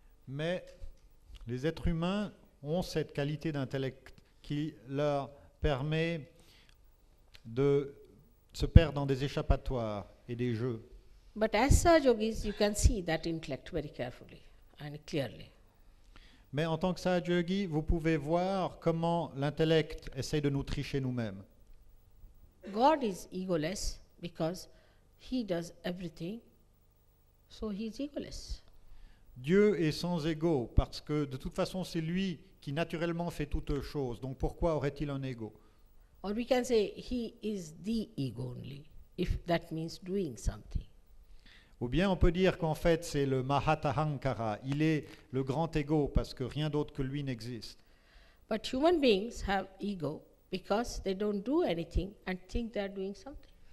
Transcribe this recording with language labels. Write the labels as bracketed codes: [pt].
[fr] Mais les êtres humains ont cette qualité d'intellect qui leur permet de se perdre dans des échappatoires et des jeux. [en] But as Sahaja-yogis, you can see that intellect very carefully and clearly. [fr] Mais en tant que Sahaja Yogi, vous pouvez voir comment l'intellect essaye de nous tricher nous-mêmes. [en] God is egoless because he does everything, so he is egoless. [fr] Dieu est sans ego parce que de toute façon c'est lui qui naturellement fait toutes choses. Donc pourquoi aurait-il un ego? [en] Or we can say he is the ego only, if that means doing something. [fr] Ou bien on peut dire qu'en fait c'est le Mahatahankara, il est le grand ego parce que rien d'autre que lui n'existe. [en] But human beings have ego because they don't do anything and think they are doing something.